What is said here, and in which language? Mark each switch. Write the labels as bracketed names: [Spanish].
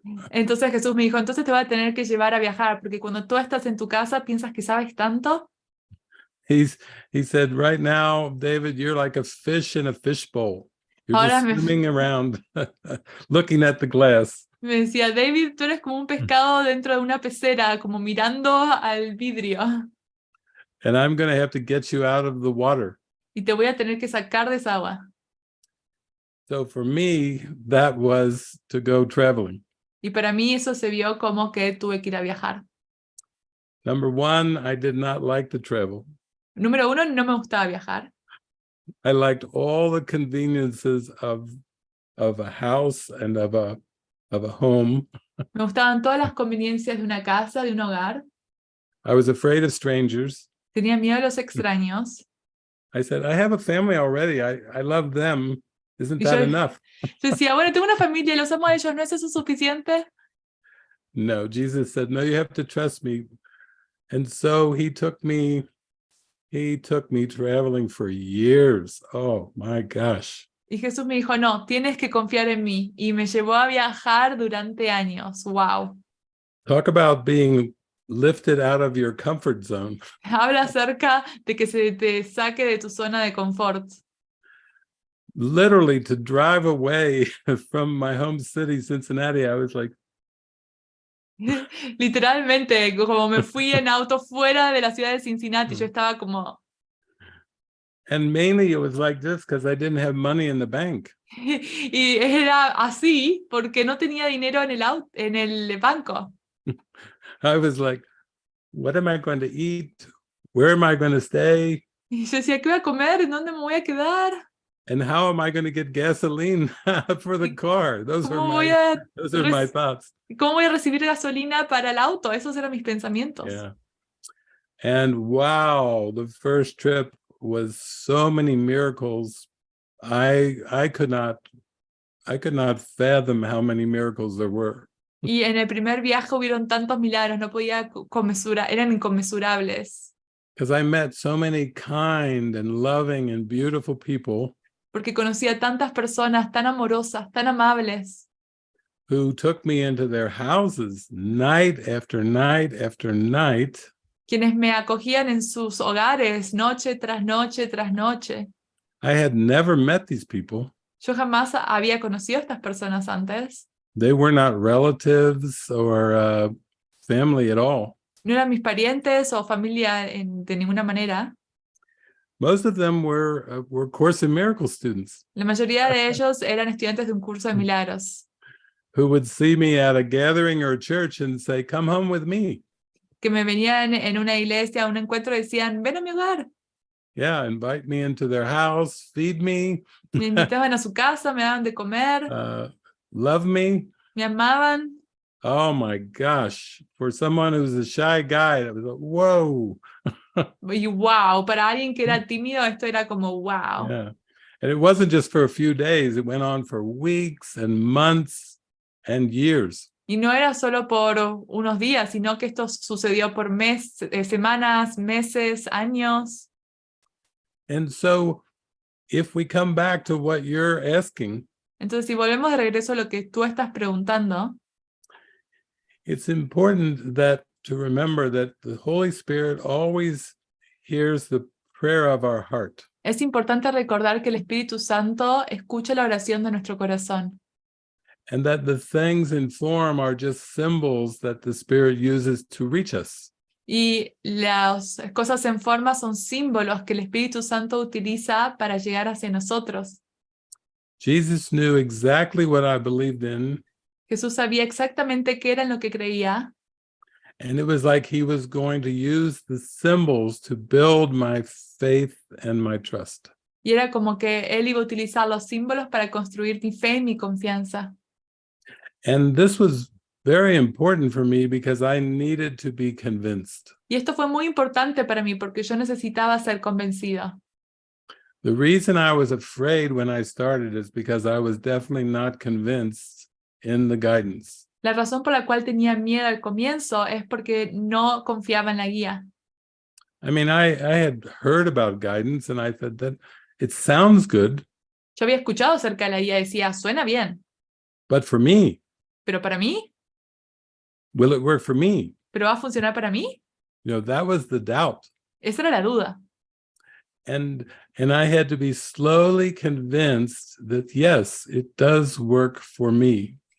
[Spanish] Entonces Jesús me dijo, entonces te voy a tener que llevar a viajar, porque cuando tú estás en tu casa piensas que sabes tanto. [English] He said, right now, David, you're like a fish in a fishbowl. You're [Spanish] Ahora [English] just swimming around, looking at the glass. [Spanish] Me decía, David, tú eres como un pescado dentro de una pecera, como mirando al vidrio. [English] And I'm going to have to get you out of the water. [Spanish] Y te voy a tener que sacar de esa agua. [English] So for me, that was to go traveling. [Spanish] Y para mí eso se vio como que tuve que ir a viajar. [English] Number one, I did not like to travel. [Spanish] Número uno, no me gustaba viajar. [English] I liked all the conveniences of a house and of a home. [Spanish] Me gustaban todas las conveniencias de una casa, de un hogar. [English] I was afraid of strangers. [Spanish] Tenía miedo a los extraños. [English] I said, I have a family already. I love them. Isn't [Spanish] Y [English] that [Spanish] yo [English] enough? [Spanish] decía, bueno, tengo una familia, los amo a ellos, ¿no es eso suficiente? [English] No, Jesus said, no, you have to trust me. And so he took me traveling for years. Oh my gosh. [Spanish] Y Jesús me dijo, no, tienes que confiar en mí. Y me llevó a viajar durante años. [English] Wow. Talk about being lifted out of your comfort zone. [Spanish] Habla acerca de que se te saque de tu zona de confort. [English] Literally, to drive away from my home city, Cincinnati, I was like, [Spanish] Literalmente, como me fui en auto fuera de la ciudad de Cincinnati, yo estaba como... [English] and mainly it was like this because I didn't have money in the bank. [Spanish] Y era así porque no tenía dinero en el banco. [English] I was like, what am I going to eat? Where am I going to stay? [Spanish] Y yo decía, ¿qué voy a comer? ¿En dónde me voy a quedar? [English] And how am I going to get gasoline for the car? Those are my thoughts. [Spanish] ¿Cómo voy a recibir gasolina para el auto? Esos eran mis pensamientos. [English] Yeah. And wow, the first trip was so many miracles. I could not fathom how many miracles there were. [Spanish] Y en el primer viaje hubieron tantos milagros, no podía eran inconmensurables. [English] Because I met so many kind and loving and beautiful people. [Spanish] Porque conocí a tantas personas tan amorosas, tan amables. [English] Who took me into their houses night after night after night. [Spanish] Quienes me acogían en sus hogares noche tras noche tras noche. [English] I had never met these people. [Spanish] Yo jamás había conocido a estas personas antes. [English] They were not relatives or family at all. [Spanish] No eran mis parientes o familia de ninguna manera. [English] Most of them were Course in Miracles students. [Spanish] La mayoría de ellos eran estudiantes de un curso de milagros. [English] Who would see me at a gathering or a church and say, "Come home with me." [Spanish] Que me venían en una iglesia, a un encuentro, y decían, ven a mi hogar. [English] Yeah, invite me into their house, feed me. [Spanish] Me invitaban a su casa, me daban de comer. [English] Love me. [Spanish] Me amaban. [English] Oh my gosh. For someone who's a shy guy, that was like, whoa. [Spanish] Y wow, para alguien que era tímido, esto era como wow. [English] Yeah. And it wasn't just for a few days. It went on for weeks and months and years. [Spanish] Y no era solo por unos días, sino que esto sucedió por semanas, meses, años. [English] And so, if we come back to what you're asking, [Spanish] entonces si volvemos de regreso a lo que tú estás preguntando, [English] it's important to remember that the Holy Spirit always hears the prayer of our heart. [Spanish] Es importante recordar que el Espíritu Santo escucha la oración de nuestro corazón. [English] And that the things in form are just symbols that the Spirit uses to reach us. [Spanish] Y las cosas en forma son símbolos que el Espíritu Santo utiliza para llegar hacia nosotros. [English] Jesus knew exactly what I believed in. [Spanish] Jesús sabía exactamente qué era en lo que creía. [English] And it was like he was going to use the symbols to build my faith and my trust. [Spanish] Y era como que él iba a utilizar los símbolos para construir mi fe y mi confianza. [English] And this was very important for me because I needed to be convinced. [Spanish] Y esto fue muy importante para mí porque yo necesitaba ser convencida. [English] The reason I was afraid when I started is because I was definitely not convinced in the guidance. [Spanish] La razón por la cual tenía miedo al comienzo es porque no confiaba en la guía. [English] I mean, I had heard about guidance and I thought that it sounds good. [Spanish] Yo había escuchado acerca de la guía y decía, suena bien. [English] But for me, [Spanish] ¿Pero para mí? [English] will it work for me? [Spanish] ¿Pero va a funcionar para mí? [English] You know, that was the doubt. [Spanish] Esa era la duda. [English] And I had to be slowly convinced that yes, it does work for me.